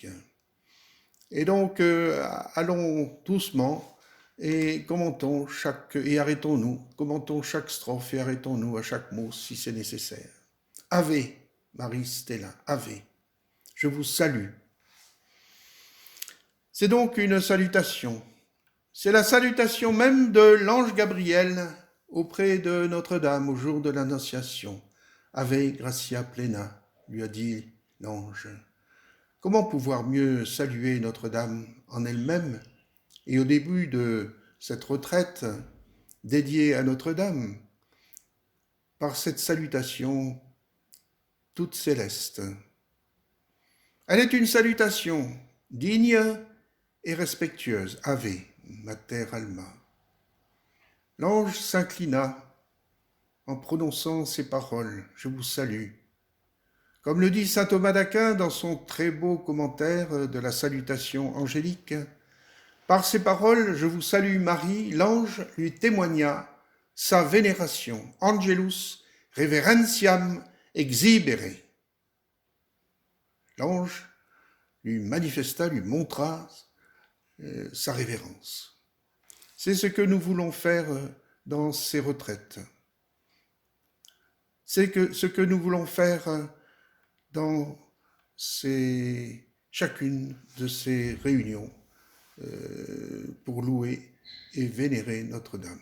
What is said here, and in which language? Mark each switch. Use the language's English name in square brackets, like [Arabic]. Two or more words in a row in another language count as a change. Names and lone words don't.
[French] Et donc, allons doucement et commentons chaque strophe et arrêtons-nous à chaque mot si c'est nécessaire. [Latin] Ave, Marie Stella, Ave, [French] je vous salue. C'est donc une salutation. C'est la salutation même de l'ange Gabriel auprès de Notre-Dame au jour de l'Annonciation. [Latin] Ave gratia plena, [French] lui a dit l'ange. Comment pouvoir mieux saluer Notre-Dame en elle-même et au début de cette retraite dédiée à Notre-Dame par cette salutation toute céleste. Elle est une salutation digne et respectueuse. [Latin] Ave, mater alma. [French] L'ange s'inclina en prononçant ces paroles. Je vous salue. Comme le dit saint Thomas d'Aquin dans son très beau commentaire de la salutation angélique, par ces paroles, je vous salue Marie, l'ange lui témoigna sa vénération. [Latin] Angelus reverentiam exhibere. [French] L'ange lui manifesta, lui montra sa révérence. C'est ce que nous voulons faire dans ces retraites. C'est ce que nous voulons faire dans chacune de ces réunions pour louer et vénérer Notre-Dame.